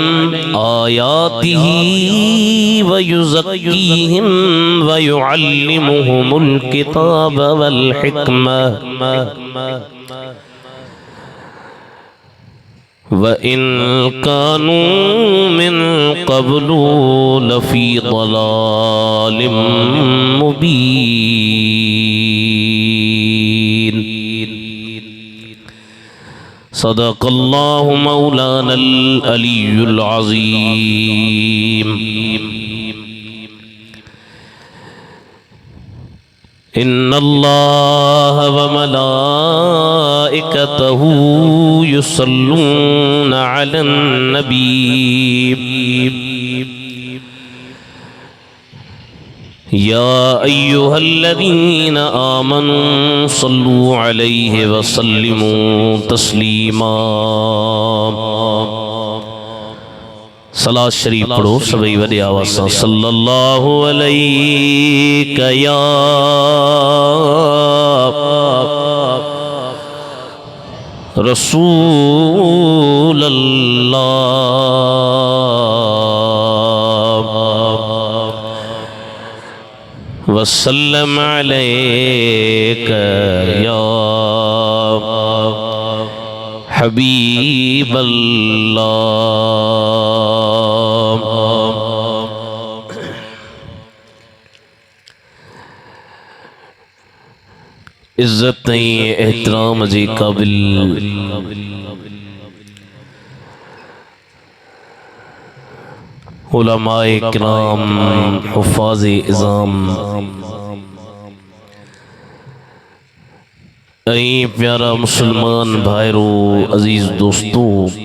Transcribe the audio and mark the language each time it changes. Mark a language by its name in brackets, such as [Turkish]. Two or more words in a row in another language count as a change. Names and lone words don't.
[Arabic] آياته ويزكيهم ويعلمهم الكتاب والحكمة وإن كانوا من قبل لفي ضلال مبين. صدق الله مولانا العلي العظيم. إن الله وملائكته يصلون على النبي يا أيها الذين آمنوا صلوا عليه وسلموا تسليما. [Sindhi] सलात शरीफ पढ़ो सभी वडे आवाज़ सां। [Arabic] صلى الله عليك يا رسول الله وسلم عليك يا حبيب الله. [Sindhi] इज्जत एहतराम जी काबिल उलमाए किराम हुफ़ाज़े इज़ाम ऐं प्यारा मुसलमान भाइरो [Urdu] عزیز دوستوں,